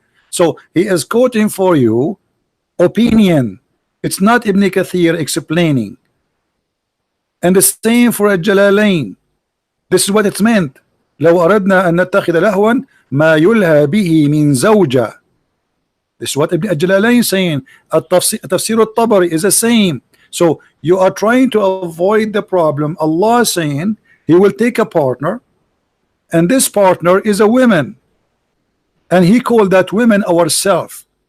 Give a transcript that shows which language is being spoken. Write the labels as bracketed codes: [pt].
[en] So he is quoting for you opinion. It's not Ibn Kathir explaining. And the same for Al-Jalalain. This is what it's meant. [ar] لو أردنا أن نتخذ لهوا ما يلهى به من زوجة. [en] This is what Ibn Jalalain is saying. Tafsir al-Tabari is the same. So you are trying to avoid the problem. Allah is saying he will take a partner, and this partner is a woman, and he called that women ourself.